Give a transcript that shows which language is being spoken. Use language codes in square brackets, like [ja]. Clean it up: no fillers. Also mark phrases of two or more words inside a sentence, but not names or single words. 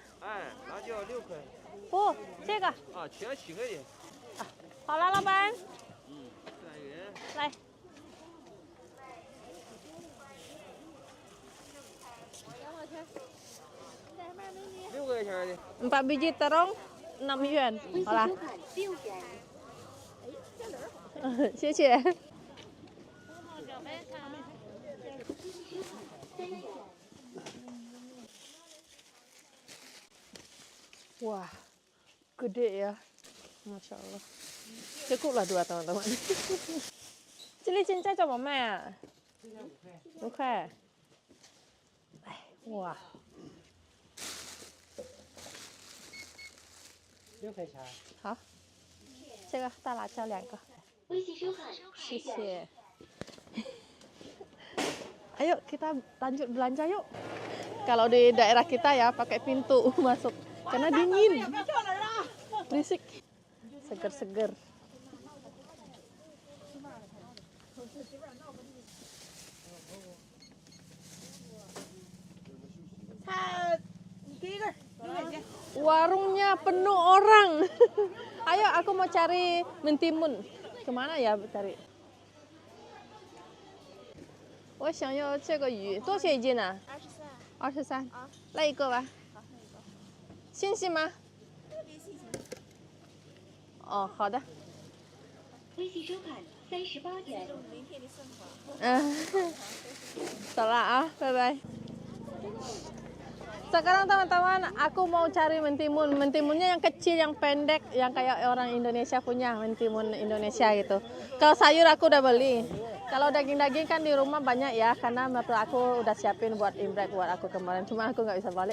[zh] 哎，辣椒6块。不，这个。啊，全7块钱。好了，老板。 3元。来。 6块钱的。 [id] 4 biji terong 6 yuan. [zh] 好了。谢谢。 [id] Wah, gede ya, Masya Allah. Cukuplah 2 teman-teman. Cili cincai coba [zh] 卖5块。哎，哇。 6块钱。好，这个大辣椒2个。谢谢。 [id] Ayo kita lanjut belanja yuk. Kalau di daerah kita ya pakai pintu masuk. Karena dingin, berisik, seger-seger. Warungnya penuh orang. Ayo, aku mau cari mentimun. Kemana ya cari? [zh] 我想要这个鱼，多少钱一斤呢？23。来一个吧。 新鲜吗？哦，好的。微信收款38元。走了啊，拜拜。 [id] Sekarang teman-teman, aku mau cari mentimun. Mentimunnya yang kecil, yang pendek, yang kayak orang Indonesia punya, mentimun Indonesia gitu. Kalau sayur aku udah beli. Kalau daging-daging kan di rumah banyak ya, karena mertua aku udah siapin buat imlek buat aku kemarin. Cuma aku nggak bisa balik.